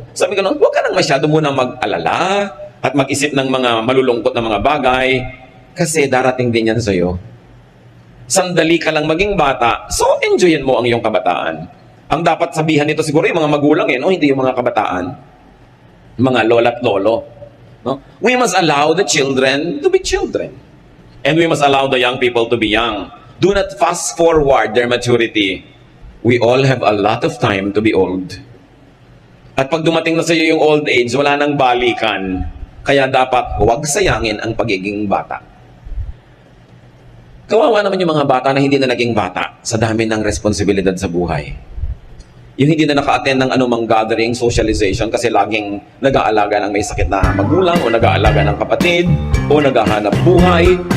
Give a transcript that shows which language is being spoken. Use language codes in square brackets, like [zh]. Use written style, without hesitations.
[tl] Sabi ko noon, huwag ka nang masyado muna mag-alala at mag-isip ng mga malulungkot na mga bagay kasi darating din yan sa iyo. Sandali ka lang maging bata, so enjoyin mo ang iyong kabataan. Ang dapat sabihan nito siguro yung mga magulang no? Hindi yung mga kabataan. Mga lola at lolo. No? [en] We must allow the children to be children. And we must allow the young people to be young. Do not fast forward their maturity. We all have a lot of time to be old. [tl] At pag dumating na sa iyo yung old age, wala nang balikan. Kaya dapat huwag sayangin ang pagiging bata. Kawawa naman yung mga bata na hindi na naging bata sa dami ng responsibilidad sa buhay. Yung hindi na naka-attend ng anumang gathering, socialization, kasi laging nag-aalaga ng may sakit na magulang o nag-aalaga ng kapatid o naghahanap buhay.